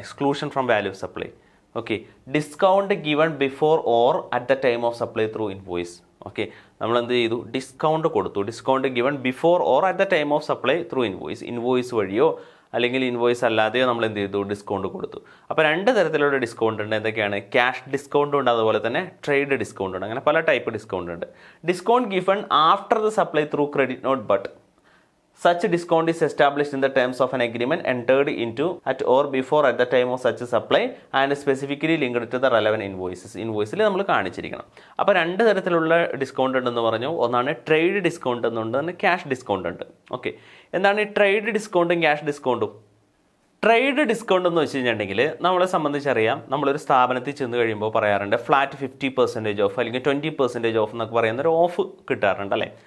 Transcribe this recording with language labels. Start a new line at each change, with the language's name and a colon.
English: Exclusion from value of supply. Okay, discount given before or at the time of supply through invoice. Okay,
Malayalam: നമ്മൾ എന്ത് ചെയ്തു, discount കൊടുത്തു.
English: Discount given before or at the time of supply through invoice.
Malayalam: Invoice വഴിയോ അല്ലെങ്കിൽ invoice അല്ലാതെയോ നമ്മൾ എന്ത് ചെയ്തു, ഡിസ്കൗണ്ട് കൊടുത്തു. അപ്പോൾ രണ്ട് തരത്തിലുള്ള ഡിസ്കൗണ്ട് ഉണ്ട്. എന്തൊക്കെയാണ്? ക്യാഷ് ഡിസ്കൗണ്ട് ഉണ്ട്, അതുപോലെ തന്നെ ട്രേഡ് ഡിസ്കൗണ്ട് ഉണ്ട്. അങ്ങനെ പല ടൈപ്പ് ഡിസ്കൗണ്ട് ഉണ്ട്.
English: Discount given after the supply through credit note but such discount is established in the terms of an agreement entered into at or before at the time of such supply and specifically linked to the relevant invoices.
Malayalam: ഇൻവോയ്സിൽ നമ്മൾ കാണിച്ചിരിക്കണം. അപ്പോൾ രണ്ട് തരത്തിലുള്ള discount ഉണ്ടെന്ന് പറഞ്ഞു. ഒന്നാണ് trade discount എന്നുണ്ട്, cash discount ഉണ്ട്. Okay, എന്താണ് ഈ ട്രേഡ് ഡിസ്കൗണ്ടും ക്യാഷ് ഡിസ്കൗണ്ടും? ട്രേഡ് ഡിസ്കൗണ്ട് എന്ന് വെച്ച് കഴിഞ്ഞിട്ടുണ്ടെങ്കിൽ നമ്മളെ സംബന്ധിച്ചറിയാം, നമ്മളൊരു സ്ഥാപനത്തിൽ ചെന്ന് കഴിയുമ്പോൾ പറയാറുണ്ട് ഫ്ലാറ്റ് 50% ഓഫ് അല്ലെങ്കിൽ 20% ഓഫ് എന്നൊക്കെ പറയുന്ന ഒരു ഓഫ് കിട്ടാറുണ്ട് അല്ലേ.